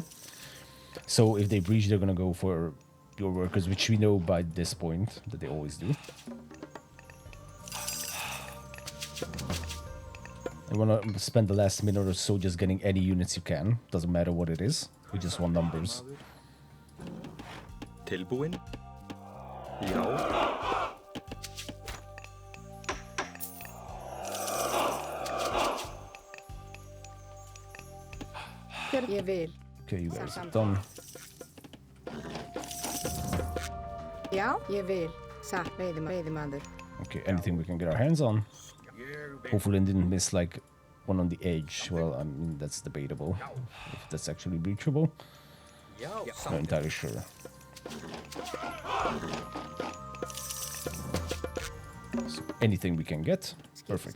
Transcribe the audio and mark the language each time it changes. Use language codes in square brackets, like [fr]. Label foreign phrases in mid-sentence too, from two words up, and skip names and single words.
[en] So if they breach, they're gonna go for your workers, which we know by this point that they always do. You wanna spend the last minute or so just getting any units you can. Doesn't matter what it is. We just want numbers. [is] Tilbúin. Já. Ég vil. [en] Okay, you guys are done. [is] Já, ég vil. Satt. Veiðimaður. [en] Okay, anything we can get our hands on. Hopefully I didn't miss like one on the edge. Well, I mean, that's debatable. If that's actually breachable. Not entirely sure. So anything we can get. Perfect.